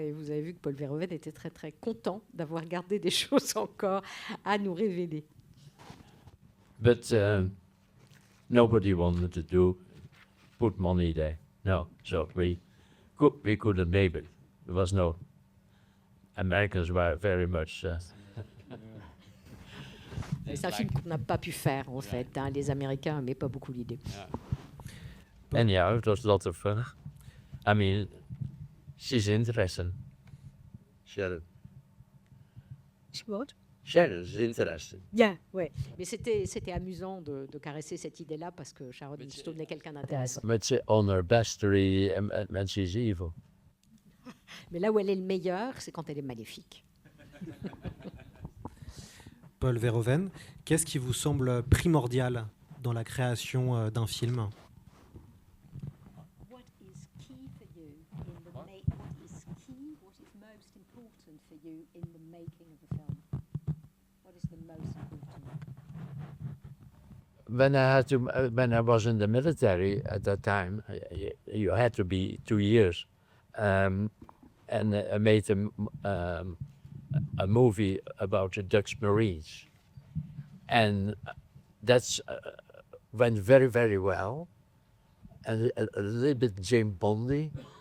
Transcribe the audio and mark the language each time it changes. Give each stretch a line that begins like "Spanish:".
French: Et vous avez vu que Paul Verhoeven était très très content d'avoir gardé des choses encore à nous révéler.
English: But nobody wanted to put money there. No, so we couldn't make it. There was no. Americans were very much.
French: C'est un film qu'on n'a pas pu faire en fait. Les Américains n'aimaient pas beaucoup l'idée.
English: And yeah, it was a lot of fun. I mean, she's interesting. Sharon. What? Sharon is interesting. Yeah, ouais.
French: Mais c'était amusant de caresser cette idée-là parce que Sharon Stone est quelqu'un d'intéressant.
English: But she's on her best when she's evil.
French: Mais là où elle est le meilleur, c'est quand elle est maléfique. Paul Verhoeven, qu'est-ce qui vous semble primordial dans la création d'un film ?
English: What is key for you in the what is key? What is most important for you in the making of a film? What is the most important? When I was in the military at that time, you had to be 2 years, and I made a movie about the Dutch Marines, and that's went very, very well, and a little bit James Bondy.